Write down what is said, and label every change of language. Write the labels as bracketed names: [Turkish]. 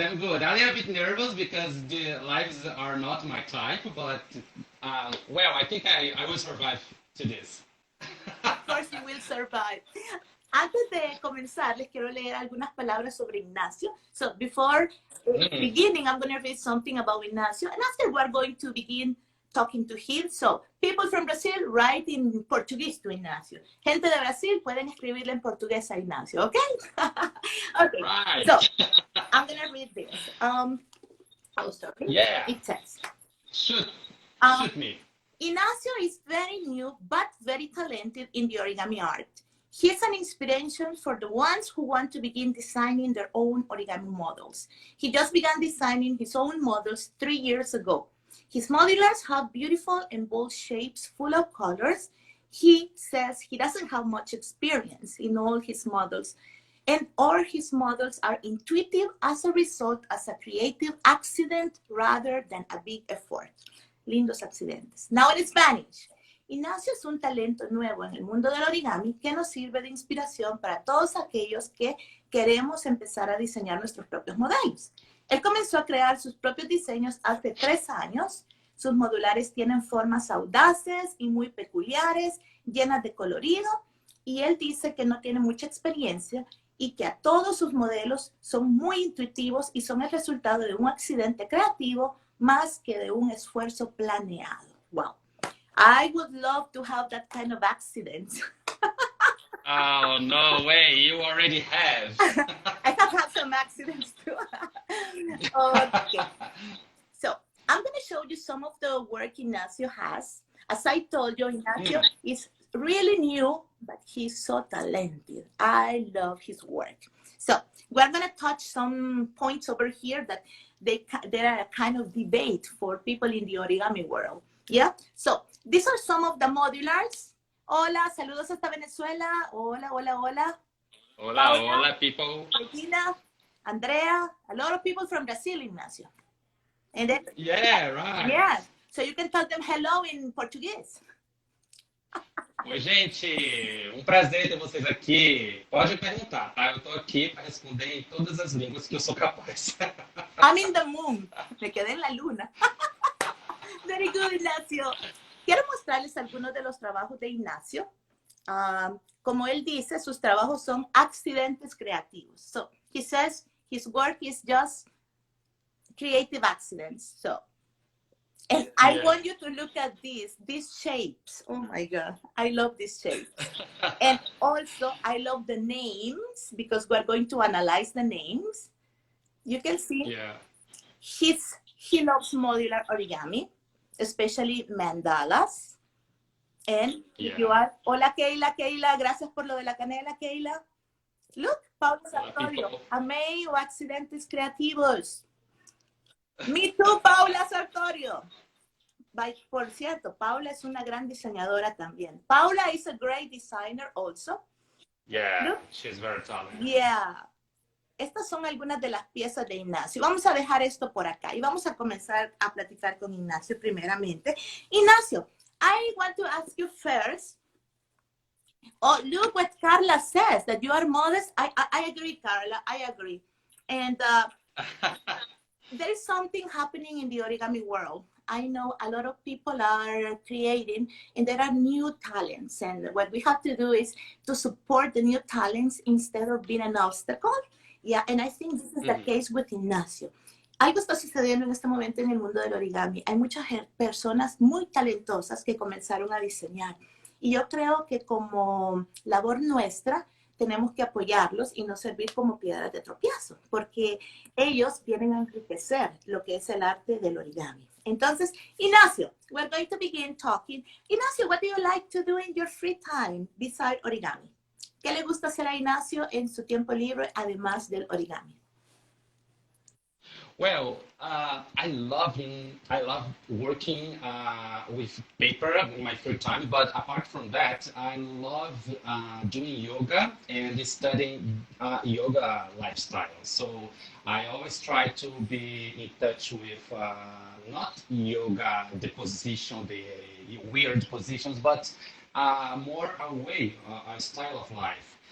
[English] I'm a little bit nervous because the lives are not my type, but well, I think I will survive to this. Of course you will survive. [Spanish] Antes de comenzar, les quiero leer algunas palabras sobre Ignacio. [English] So before beginning, I'm going to read something about Ignacio, and after we're going to begin talking to him. So people from Brazil, write in Portuguese to Ignacio. [Spanish] Gente de Brasil, pueden escribirle en portugués a Ignacio, okay? [English] Okay, Right. so I'm going to read this. I'll start. Yeah. It says, Shoot me. Inacio is very new, but very talented in the origami art. He is an inspiration for the ones who want to begin designing their own origami models. He just began designing his own models 3 years ago. His modulars have beautiful and bold shapes full of colors. He says he doesn't have much experience in all his models, and all his models are intuitive as a result as a creative accident rather than a big effort. [Spanish] Lindos accidentes. [English] Now in Spanish. [Spanish] Inacio es un talento nuevo en el mundo del origami que nos sirve de inspiración para todos aquellos que queremos empezar a diseñar nuestros propios modelos. Él comenzó a crear sus propios diseños hace 3 años. Sus modulares tienen formas audaces y muy peculiares, llenas de colorido, y él dice que no tiene mucha experiencia y que a todos sus modelos son muy intuitivos y son el resultado de un accidente creativo más que de un esfuerzo planeado. [English] Wow. I would love to have that kind of accident. Oh, no way. You already have. I have had some accidents too. Okay. So I'm going to show you some of the work Inacio has. As I told you, Inacio is really new, but he's so talented. I love his work. So we're going to touch some points over here that there are a kind of debate for people in the origami world. Yeah, so these are some of the modulars. [Spanish] Hola, saludos hasta Venezuela. Hola. Hola, Paula, [English] people. Regina, Andrea, a lot of people from Brazil, Ignacio. And then, Yeah, right. yeah, so you can tell them hello in Portuguese. [Portuguese] Oi, gente. Prazer ter vocês aqui. Pode perguntar, tá? Eu tô aqui para responder em todas as línguas que eu sou capaz. [English] I'm in the moon. [Spanish] Me quedé en la luna. [English] Very good, Ignacio. [Spanish] Quiero mostrarles algunos de los trabajos de Ignacio. Como él dice, sus trabajos son accidentes creativos. [English] So, he says his work is just creative accidents. So, and I want you to look at these shapes. Oh my God, I love these shapes. And also, I love the names because we're going to analyze the names. You can see he loves modular origami, especially mandalas. And if you Yeah. [Spanish] are, hola Keila, Keila, gracias por lo de la canela, Keila. [English] Look, Paula Sartorio, People. [Portuguese] amei o Accidentes Creativos. [English] Me too, [Portuguese] Paula Sartorio. [Spanish] Por cierto, Paula es una gran diseñadora también. [English] Paula is a great designer also. Yeah, Look, she's very talented. yeah. [Spanish] Estas son algunas de las piezas de Ignacio. Vamos a dejar esto por acá y vamos a comenzar a platicar con Ignacio primeramente. [English] Ignacio, I want to ask you first. Oh, look what Carla says, that you are modest. I agree, Carla. I agree. And there is something happening in the origami world. I know a lot of people are creating and there are new talents. And what we have to do is to support the new talents instead of being an obstacle. Yeah, and I think this is the case with Ignacio. [Spanish] Algo está sucediendo en este momento en el mundo del origami. Hay muchas personas muy talentosas que comenzaron a diseñar. Y yo creo que como labor nuestra, tenemos que apoyarlos y no servir como piedras de tropiezo, porque ellos vienen a enriquecer lo que es el arte del origami. [English] Entonces, Ignacio, we're going to begin talking. Ignacio, what do you like to do in your free time besides origami? [Spanish] ¿Qué le gusta hacer a Ignacio en su tiempo libre además del origami? [English] Well, I love working with paper in my free time. But apart from that, I love doing yoga and studying yoga lifestyle. So I always try to be in touch with not yoga, the position, the weird positions, but more a way, a style of life.